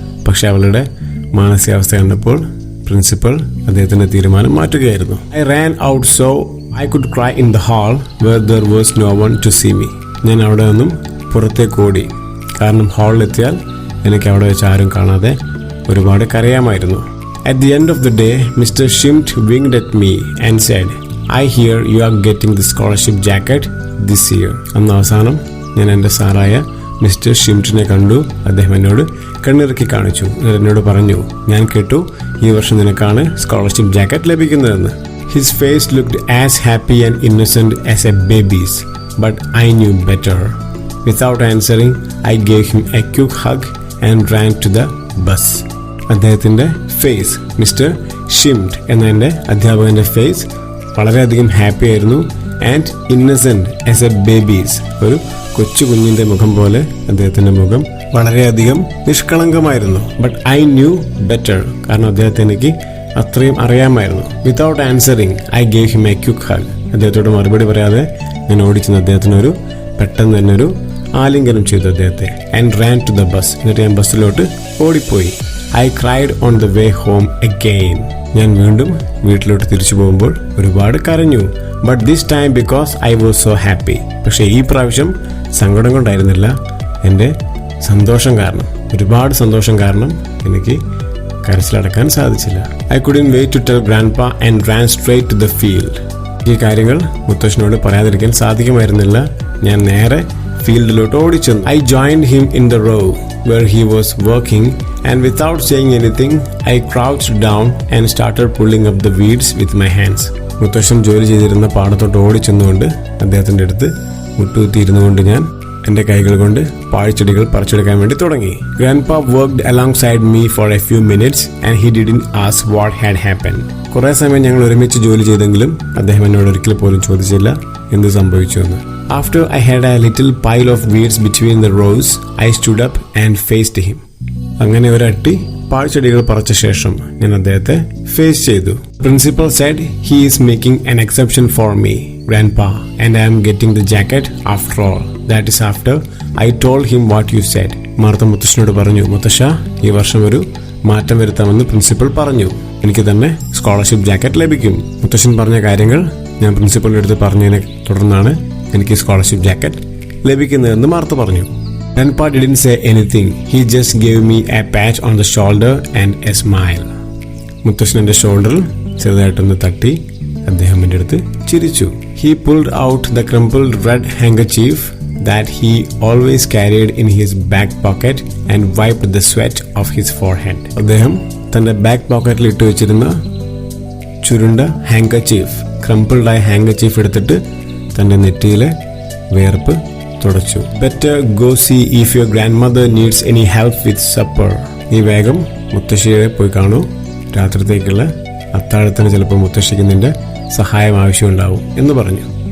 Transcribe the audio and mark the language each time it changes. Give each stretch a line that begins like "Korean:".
Malayalam: പക്ഷെ അവളുടെ മാനസികാവസ്ഥ കണ്ടപ്പോൾ പ്രിൻസിപ്പൽ അദ്ദേഹത്തിന്റെ തീരുമാനം മാറ്റുകയായിരുന്നു.
English: I ran out so I could cry in the hall where there was no one to see me.
Malayalam: ഞാൻ അവിടെ നിന്നും പുറത്തേക്ക് ഓടി. കാരണം ഹാളിലെത്തിയാൽ എനിക്ക് അവിടെ വെച്ച് ആരും കാണാതെ ഒരുപാട് കരയാമായിരുന്നു.
English: At the end of the day, Mr. Shimt winked at me and said, I hear you are getting the scholarship jacket this year.
Malayalam: അന്ന് അവസാനം ഞാൻ എൻ്റെ സാറായ മിസ്റ്റർ ഷിംറ്റിനെ കണ്ടു. അദ്ദേഹം എന്നോട് കണ്ണിറുക്കി കാണിച്ചു. എന്നോട് പറഞ്ഞു, ഞാൻ കേട്ടു ഈ വർഷം നിനക്കാണ് സ്കോളർഷിപ്പ് ജാക്കറ്റ് ലഭിക്കുന്നതെന്ന്.
English: His face looked as happy and innocent as a baby's, but I knew better. Without answering, I gave him a quick hug and ran to the bus.
Malayalam: അദ്ദേഹത്തിൻ്റെ ഫേസ്, മിസ്റ്റർ ഷിംറ്റ് എന്ന എൻ്റെ അധ്യാപകൻ്റെ face വളരെയധികം happy ആയിരുന്നു.
English: and innocent as a baby's,
Malayalam: ഒരു കൊച്ചു കുഞ്ഞിൻ്റെ മുഖം പോലെ അദ്ദേഹത്തിൻ്റെ മുഖം വളരെയധികം നിഷ്കളങ്കമായിരുന്നു.
English: but I knew better,
Malayalam: കാരണം അദ്ദേഹത്തെ എനിക്ക് അത്രയും അറിയാമായിരുന്നു.
English: Without answering I gave him a quick hug.
Malayalam: അദ്ദേഹത്തോട് മറുപടി പറയാതെ ഞാൻ ഓടിച്ചെന്ന് അദ്ദേഹത്തിനൊരു പെട്ടെന്ന് തന്നെ ഒരു ആലിംഗനം ചെയ്തു അദ്ദേഹത്തെ.
English: And ran to the bus.
Malayalam: എന്നിട്ട് ഞാൻ ബസ്സിലോട്ട് ഓടിപ്പോയി.
English: I cried on the way home again.
Malayalam: ഞാൻ വീണ്ടും വീട്ടിലോട്ട് തിരിച്ചു പോകുമ്പോൾ ഒരുപാട് കരഞ്ഞു.
English: But this time because I was so happy.
Malayalam: പക്ഷേ ഈ പ്രാവശ്യം സങ്കടം കൊണ്ടായിരുന്നില്ല, എൻ്റെ സന്തോഷം കാരണം, ഒരുപാട് സന്തോഷം കാരണം എനിക്ക് കരച്ചിലടക്കാൻ സാധിച്ചില്ല.
English: I couldn't wait to tell grandpa and ran straight to the field.
Malayalam: ഈ കാര്യങ്ങൾ മുത്തശ്ശനോട് പറയാതിരിക്കാൻ സാധിക്കുമായിരുന്നില്ല. ഞാൻ നേരെ ഫീൽഡിലോട്ട് ഓടിച്ചെന്നു.
English: I joined him in the row where he was working, and without saying anything I crouched down and started pulling up the weeds with my hands.
Malayalam: മുത്തശ്ശൻ ജോലി ചെയ്തിരുന്ന പാടത്തോട്ട് ഓടിച്ചെന്നുകൊണ്ട് അദ്ദേഹത്തിൻ്റെ അടുത്ത് മുട്ടുകുത്തിയിരുന്നു കൊണ്ട് ഞാൻ എൻ്റെ കൈകൾ കൊണ്ട് പാഴ്ചെടികൾ പറിച്ചെടുക്കാൻ വേണ്ടി തുടങ്ങി.
English: Grandpa worked alongside me for a few minutes and he didn't ask what had happened.
Malayalam: കുറേ സമയം ഞങ്ങൾ ഒരുമിച്ച് ജോലി ചെയ്തെങ്കിലും അദ്ദേഹം എന്നോട് ഒരിക്കൽ പോലും ചോദിച്ചില്ല എന്ത് സംഭവിച്ചു എന്ന്.
English: After I had a little pile of weeds between the rows, I stood up and faced him.
Malayalam: അങ്ങനെ ഒരട്ടി പാഴ്ചെടികൾ പറിച്ച ശേഷം ഞാൻ അദ്ദേഹത്തെ ഫേസ് ചെയ്തു.
English: Principal said he is making an exception for me, Grandpa, and I am getting the jacket after all. That is after I told him what you said.
Malayalam: Martha മുത്തശ്ശനോട് പറഞ്ഞു, മുത്തശ്ശ, ഈ വർഷം ഒരു മാറ്റം വരുത്താമെന്ന് പ്രിൻസിപ്പൽ പറഞ്ഞു. എനിക്ക് തന്നെ സ്കോളർഷിപ്പ് ജാക്കറ്റ് ലഭിക്കും. മുത്തശ്ശൻ പറഞ്ഞ കാര്യങ്ങൾ ഞാൻ പ്രിൻസിപ്പലിന്റെ അടുത്ത് പറഞ്ഞതിനെ തുടർന്നാണ് എനിക്ക് സ്കോളർഷിപ്പ് ജാക്കറ്റ് ലഭിക്കുന്നതെന്ന് മാർത്ത പറഞ്ഞു.
English: Grandpa didn't say anything. He just gave me a patch on the shoulder and a smile.
Malayalam: മുത്തശ്ശൻ എൻ്റെ ഷോൾഡറിൽ ചെറുതായിട്ടൊന്ന് തട്ടി അദ്ദേഹം എൻ്റെ അടുത്ത് ചിരിച്ചു.
English: He pulled out the crumpled red handkerchief that he always carried in his back pocket and wiped the sweat of his forehead.
Malayalam: അദ്ദേഹം തൻ്റെ ബാക്ക് പോക്കറ്റിൽ ഇട്ട് വെച്ചിരുന്ന ചുരുണ്ട ഹാങ്കർചീഫ്, ക്രംപിൾഡായ ഹാങ്കർചീഫ് എടുത്തിട്ട് തൻ്റെ നെറ്റിയിലെ വേർപ്പ് തുടച്ചു.
English: Better go see if your grandmother needs any help with supper.
Malayalam: നീ വേഗം മുത്തശ്ശിയെ പോയി കാണൂ. രാത്രിത്തേക്കുള്ള അത്താഴത്തിന് ചിലപ്പോൾ മുത്തശ്ശിക്ക് നിന്റെ സഹായം ആവശ്യമുണ്ടാവും എന്ന് പറഞ്ഞു.